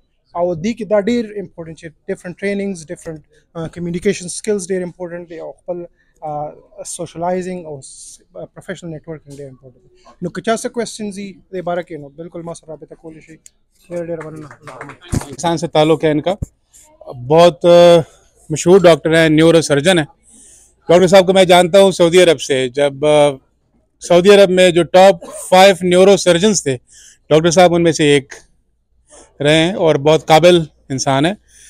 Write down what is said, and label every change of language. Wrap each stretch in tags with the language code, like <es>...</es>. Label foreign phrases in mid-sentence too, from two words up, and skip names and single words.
<ps>او دې کې دا ډیر امپورټنټ چې</ps> <en>ډیفرنٹ ټریننګز ډیفرنٹ کمیونیکیشن سکلز</en> <ps>ډیر امپورټنټ دي او خپل سوشلایزنګ او</ps> <en>پروفیشنل نیټورکینګ</en> <ps>ډیر امپورټنټ دي. نو که چا څه کوېسچنز دي دې باره کې نو بالکل ما سره رابطه کولی شي. ډیر مننه.</ps> <ur>پاکستان سے تعلق ہے ان کا، بہت مشہور ڈاکٹر ہیں،</ur> <en>نیورو سرجن</en> <ur>ہیں. ڈاکٹر صاحب کو میں جانتا ہوں سعودی عرب سے. جب سعودی عرب میں جو</ur> <en>ٹاپ 5 نیورو سرجنز</en> <ur>تھے ڈاکٹر صاحب ان میں سے ایک رہے ہیں اور بہت قابل انسان ہے.</ur>